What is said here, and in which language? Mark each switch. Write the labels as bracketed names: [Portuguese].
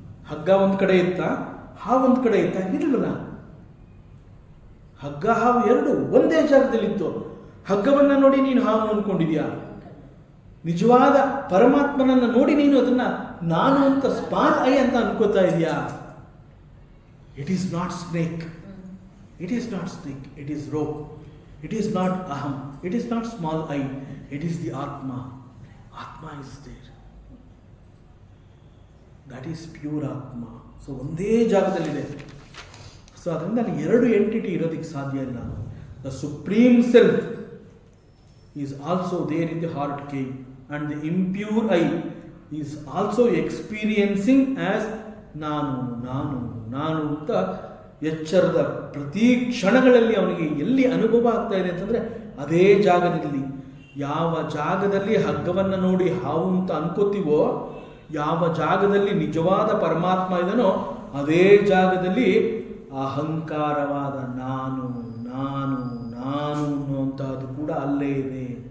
[Kannada] ಹಗ್ಗ ಒಂದು ಕಡೆ ಇತ್ತ, ಹಾವು ಒಂದು ಕಡೆ ಇತ್ತ? ಇರಲಿಲ್ಲ. ಹಗ್ಗ ಹಾವು ಎರಡು ಒಂದೇ ಜಾಗದಲ್ಲಿತ್ತು. ಹಗ್ಗವನ್ನ ನೋಡಿ ನೀನು ಹಾವು ಅಂದ್ಕೊಂಡಿದ್ಯಾ? ನಿಜವಾದ ಪರಮಾತ್ಮನನ್ನ ನೋಡಿ ನೀನು ಅದನ್ನ ನಾನು ಅಂತ ಸ್ಮಾಲ್ ಐ ಅಂತ ಅನ್ಕೋತಾ ಇದೆಯಾ? [English] It is not snake, it is not snake, it is rope. It is not aham, it is not small I, it is the Atma. Atma is there. That is pure Atma. [Kannada] So ಒಂದೇ ಜಾಗದಲ್ಲಿದೆ. So ಅದರಿಂದ ಅಲ್ಲಿ ಎರಡು entity ಇರೋದಕ್ಕೆ ಸಾಧ್ಯ ಇಲ್ಲ. [English] The supreme self is also there in the heart cave, and the impure I is also experiencing as [Kannada] ನಾನು ನಾನು ನಾನು ಅಂತ ಎಚ್ಚರದ ಪ್ರತಿ ಕ್ಷಣಗಳಲ್ಲಿ ಅವನಿಗೆ ಎಲ್ಲಿ ಅನುಭವ ಆಗ್ತಾ ಇದೆ ಅಂತಂದರೆ ಅದೇ ಜಾಗದಲ್ಲಿ. ಯಾವ ಜಾಗದಲ್ಲಿ ಹಗ್ಗವನ್ನು ನೋಡಿ ಹಾವು ಅಂತ ಅನ್ಕೋತೀವೋ, ಯಾವ ಜಾಗದಲ್ಲಿ ನಿಜವಾದ ಪರಮಾತ್ಮ ಇದನೋ ಅದೇ ಜಾಗದಲ್ಲಿ ಅಹಂಕಾರವಾದ ನಾನು ನಾನು ನಾನು ಅನ್ನುವಂಥದ್ದು ಕೂಡ ಅಲ್ಲೇ ಇದೆ.